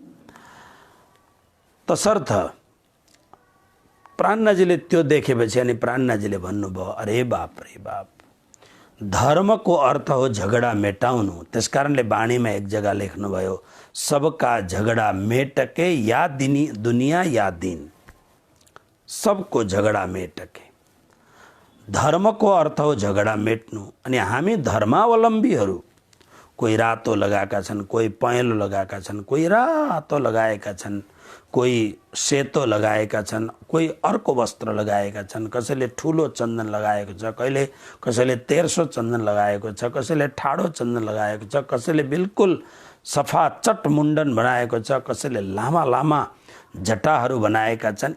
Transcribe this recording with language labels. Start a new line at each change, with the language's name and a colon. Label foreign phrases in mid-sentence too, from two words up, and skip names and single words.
Nepali: तसर्थ प्राणनाजीले त्यो देखेपछि अनि प्राणनाजीले भन्नुभयो, अरे बाप रे बाप, धर्मको अर्थ हो झगडा मेटाउनु। त्यसकारणले बाणीमा एक जग्गा लेख्नुभयो,
Hindi: सबका झगडा मेटके या दुनिया या दिन, सबको झगडा मेटके।
Nepali: धर्मको अर्थ हो झगडा मेट्नु। अनि हामी धर्मावलम्बीहरू कोही रातो लगाएका छन्, कोही पहेँलो लगाएका छन्, कोही रातो लगाएका छन्, कोही सेतो लगाएका छन्, कोही अर्को वस्त्र लगाएका छन्, कसैले ठुलो चन्दन लगाएको छ, कसैले तेर्सो चन्दन लगाएको छ, कसैले ठाडो चन्दन लगाएको छ, कसैले बिल्कुल सफा चट मुण्डन बनाएको छ, कसैले लामा लामा जटाहरू बनाएका छन्।